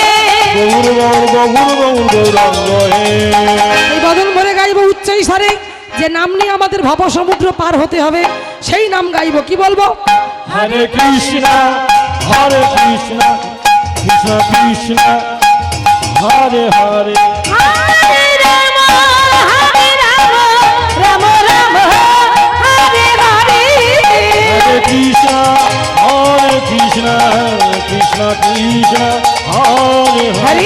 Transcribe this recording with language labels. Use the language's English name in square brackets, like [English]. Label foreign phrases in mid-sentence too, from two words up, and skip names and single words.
[Bangla] গৌর গৌর গৌর গৌর গৌরাঙ্গ হে। এই বদন ভরে গাইবো উচ্চই সারে, যে নাম নিয়ে আমাদের ভব সমুদ্র পার হতে হবে, সেই নাম গাইবো। কি বলবো? হরে কৃষ্ণ হরে কৃষ্ণ কৃষ্ণ কৃষ্ণ হরে হরে। হরে রাম রাম রাম হরে হরে। হরে কৃষ্ণ কৃষ্ণ কৃষ্ণ হরে হরে।